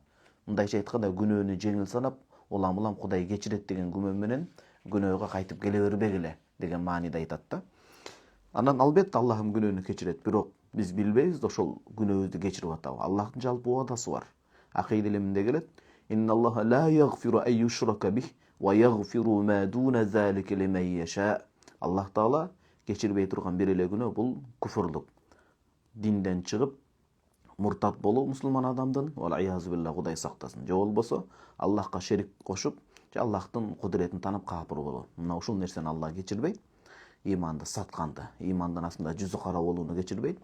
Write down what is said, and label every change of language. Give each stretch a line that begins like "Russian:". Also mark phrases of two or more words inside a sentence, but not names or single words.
Kyrgyz: Мындайча айтканда, күнөөнү жеңил санап, улам Кудай кечирет деген күмөн менен күнөөгө кайтып келе бербегиле деген мааниде айтат да. Анан албетте Аллахым күнөөнү кечирет, бирок биз билбейбиз да ошол күнөөбүздү кечирип атабы. Аллахтын жалпы уадасы бар. Акыйда илиминде келет:
Arabic: "إن الله لا يغفر أن يشرك به ويغفر ما دون ذلك لمن يشاء."
Kyrgyz: Аллах Таала кечирбей турган бир эле күнөө, бул куфурлук. Динден чыгып, муртат болуу мусулман адамдын,
Arabic: والعياذ بالله,
Kyrgyz: Кудай сактасын. Же болбосо Аллахка шерик кошуп, же Аллахтын кудуретин танып каапыр болуу. Мына ушул нерсени Аллах кечирбейт. Иманды сатканды, имандын астында жүзү кара болууну кечирбейт.